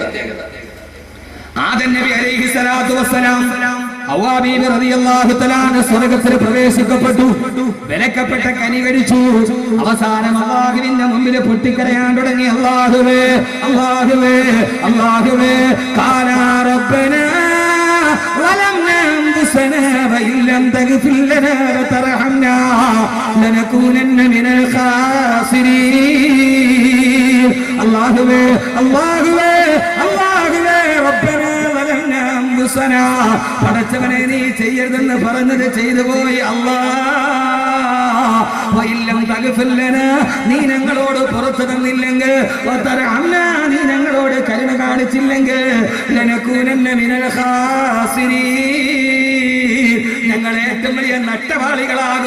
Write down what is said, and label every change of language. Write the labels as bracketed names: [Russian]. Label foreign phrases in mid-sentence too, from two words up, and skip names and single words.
[Malayalam] ആദം നബി [Arabic] عليه الصلاة والسلام [Malayalam] ഹവ്വാ ബീവി [Arabic] رضي الله تعالى [Malayalam] സ്വർഗ്ഗത്തിൽ പ്രവേശിക്കപ്പെട്ടു. വിലക്കപ്പെട്ട കനി കഴിച്ചു. അവസാനം അല്ലാഹുവിന്റെ മുമ്പിൽ പൊട്ടിക്കരയാൻ തുടങ്ങി. അല്ലാഹുവേ അല്ലാഹുവേ അല്ലാഹുവേ [Arabic] قالا ربنا ظلمنا أنفسنا وإن لم تغفر لنا وترحمنا لنكونن من الخاسرين. [Malayalam] അല്ലാഹുവേ അല്ലാഹുവേ അല്ലാഹുവേ [Arabic] റബ്ബനാ ظلمنا أنفسنا, [Malayalam] പടച്ചവനെ നീ ചെയ്യരുതെന്ന് പറഞ്ഞത് ചെയ്തു പോയി. [Arabic] وإن لم تغفر لنا, [Malayalam] നീ ഞങ്ങളോട് പുറത്തു തന്നില്ലെങ്കിൽ, വതർഹംനാ, നീ ഞങ്ങളോട് കരുണ കാണിച്ചില്ലെങ്കിൽ, [Arabic] لنكونن من الخاسرين, [Malayalam] ഞങ്ങൾ ഏറ്റവും വലിയ നഷ്ടവാളികളാകും.